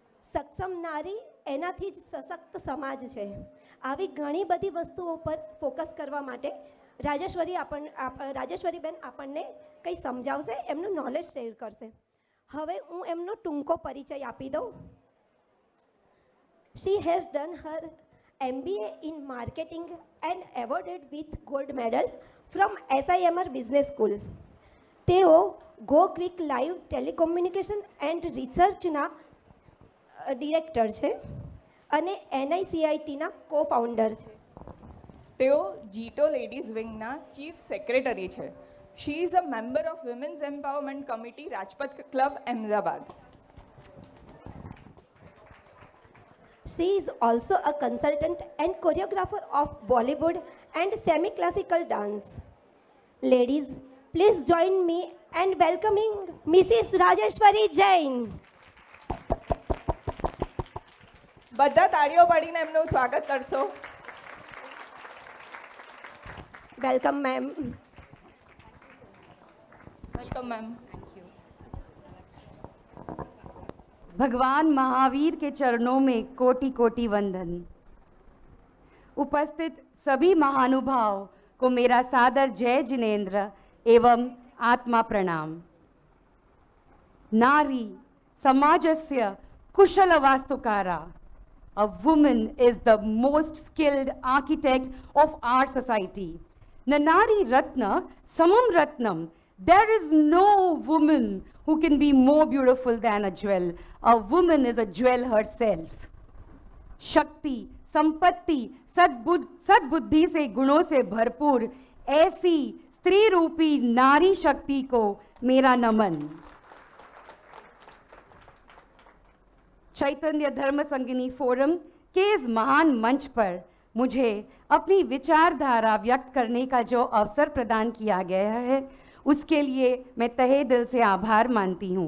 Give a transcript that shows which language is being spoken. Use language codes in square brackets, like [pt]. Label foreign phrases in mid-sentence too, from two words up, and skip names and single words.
[gu] સક્ષમ નારી એનાથી જ સશક્ત સમાજ છે. આવી ઘણી બધી વસ્તુઓ પર ફોકસ કરવા માટે રાજેશ્વરીબેન આપણને કંઈ સમજાવશે, એમનું [en] knowledge share [gu] કરશે. હવે હું એમનો ટૂંકો પરિચય આપી દઉં. [en] She has done her MBA in marketing and awarded with gold medal from SIMR Business School. [gu] તેઓ ગો ક્વિક લાઈવ ટેલિકોમ્યુનિકેશન એન્ડ રિસર્ચના ડિરેક્ટર છે અને NICITના કો ફાઉન્ડર છે. તેઓ જીટો લેડીઝ વિંગના [en] chief secretary [gu] છે. [en] she is a member of Women's Empowerment Committee Rajpath Club Ahmedabad. She is also a consultant and choreographer of Bollywood and semi-classical dance. Ladies, please join me in welcoming Mrs. Rajeshwari Jain. [gu] બધા તાળીઓ પાડીને એમનું સ્વાગત કરશો. [en] Welcome, ma'am. welcome ma'am. [hi] भगवान महावीर के चरणों में कोटि कोटि वंदन. उपस्थित सभी महानुभाव को मेरा सादर जय जिनेन्द्र एवं आत्मा प्रणाम. [sa] नारी समाजस्य कुशल वास्तुकारा. [en] A woman is the most skilled architect of our society. [sa] नानारी रत्न समं रत्नम्. [en] There is no woman who can be more beautiful than a jewel. A woman is a jewel herself. [hi] शक्ति, संपत्ति, सद्बुद्धि से गुणों से भरपूर ऐसी स्त्री रूपी नारी शक्ति को मेरा नमन. चैतन्य धर्म संगिनी फोरम के इस महान मंच पर मुझे अपनी विचारधारा व्यक्त करने का जो अवसर प्रदान किया गया है उसके लिए मैं तहे दिल से आभार मानती हूँ.